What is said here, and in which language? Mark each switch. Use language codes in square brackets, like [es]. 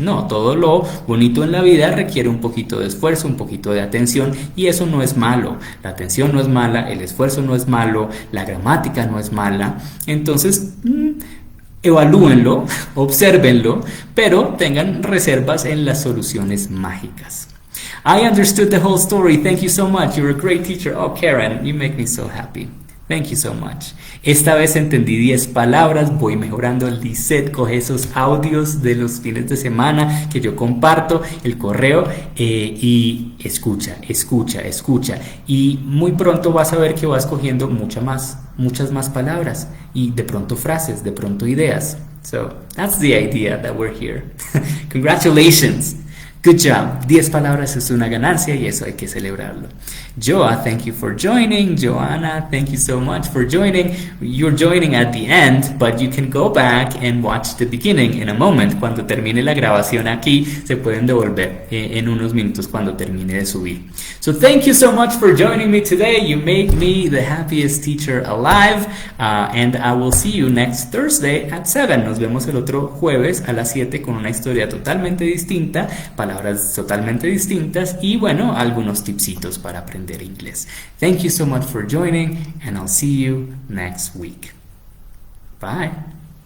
[es] No, todo lo bonito en la vida requiere un poquito de esfuerzo, un poquito de atención, y eso no es malo. La atención no es mala, el esfuerzo no es malo, la gramática no es mala. Entonces, evalúenlo, obsérvenlo, pero tengan reservas en las soluciones mágicas. [en] I understood the whole story. Thank you so much. You're a great teacher. Oh, Karen, you make me so happy. Thank you so much. [es] Esta vez entendí 10 palabras, voy mejorando. Lisette, coge esos audios de los fines de semana que yo comparto, el correo, y escucha, escucha, escucha. Y muy pronto vas a ver que vas cogiendo muchas más palabras y de pronto frases, de pronto ideas. [en] So, that's the idea that we're here. Congratulations. Good job. [es] 10 palabras es una ganancia y eso hay que celebrarlo. [en] Joa, thank you for joining. Joanna, thank you so much for joining. You're joining at the end, but you can go back and watch the beginning in a moment. [es] Cuando termine la grabación aquí, se pueden devolver en unos minutos cuando termine de subir. [en] So thank you so much for joining me today. You made me the happiest teacher alive. And I will see you next Thursday at 7. [es] Nos vemos el otro jueves a las 7 con una historia totalmente distinta, palabras totalmente distintas y bueno, algunos tipsitos para aprender inglés. [en] Thank you so much for joining and I'll see you next week. Bye.